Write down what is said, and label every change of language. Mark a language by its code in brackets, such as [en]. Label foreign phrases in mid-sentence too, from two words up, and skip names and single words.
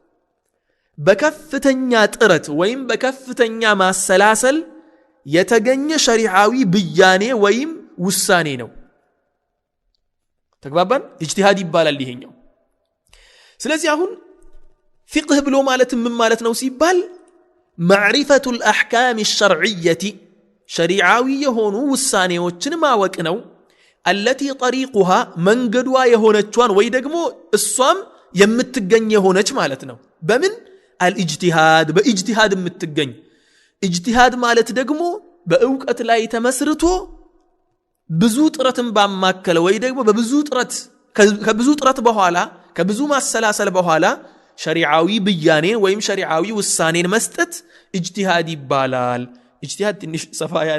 [am] በከፍተኛ ጥረት ወይም በከፍተኛ ማሰላሰል የተገኘ ሸሪዓዊ ብያኔ ወይም ውሳኔ ነው ተግባባን ኢጅቲሃድ ይባላል ይሄኛው ስለዚህ አሁን فقه ብሎ ማለት ምን ማለት ነው ሲባል [ar] معرفة الأحكام الشرعية [am] شريعاዊ የሆኑ ውሳኔዎችን ማወቅ ነው التي طريقها መንገዷ የሆነቿን ወይ ደግሞ እሷም የምትገኝ የሆነች ማለት ነው በምን الإجتهاد በኢጅቲሃድ የምትገኝ ኢጅቲሃድ ማለት ደግሞ በእውቀት ላይ ተመስርቶ ብዙ ጥረትን ባማከለ ወይ ደግሞ ከብዙ ጥረት በኋላ ከብዙ ማሰላሰል በኋላ ሸሪዓዊ ብያኔ ወይም ሸሪዓዊ ውሳኔን መስጠት ኢጅቲሃድ ይባላል ኢጅቲሃድ ትንሽ ሰፋ ያለ